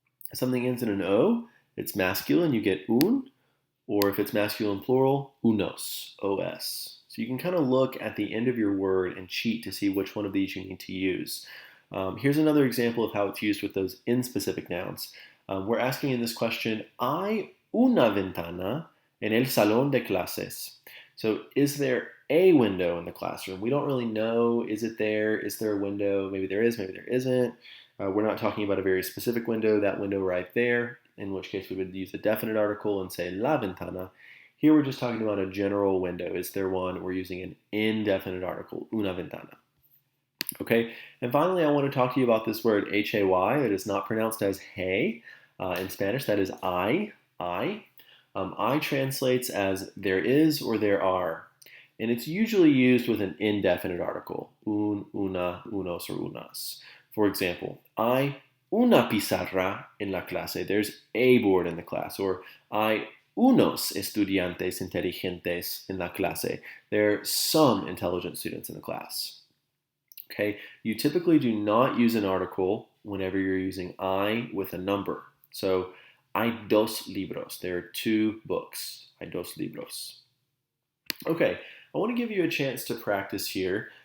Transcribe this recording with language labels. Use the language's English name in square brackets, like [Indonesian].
[English] If something ends in an O, it's masculine, you get un, or if it's masculine plural, unos, os. So you can kind of look at the end of your word and cheat to see which one of these you need to use. Here's another example of how it's used with those inspecific nouns. We're asking in this question, [Spanish] ¿hay una ventana en el salón de clases? [English] So is there a window in the classroom? We don't really know. Is it there? Is there a window? Maybe there is, maybe there isn't. We're not talking about a very specific window, that window right there, in which case we would use a definite article and say [Spanish] la ventana. [English] Here we're just talking about a general window. Is there one? We're using an indefinite article, [Spanish] una ventana. [English] Okay, and finally I want to talk to you about this word hay that is not pronounced as hey in Spanish. That is I. I translates as there is or there are. And it's usually used with an indefinite article, un, una, unos, or unas. For example, [Spanish] hay una pizarra en la clase. [English] There's a board in the class. [Spanish] Or hay unos estudiantes inteligentes en la clase. [English] There are some intelligent students in the class. Okay, you typically do not use an article whenever you're using I with a number. So, [Spanish] hay dos libros. [English] There are 2 books. [Spanish] Hay dos libros. [English] Okay, I want to give you a chance to practice here.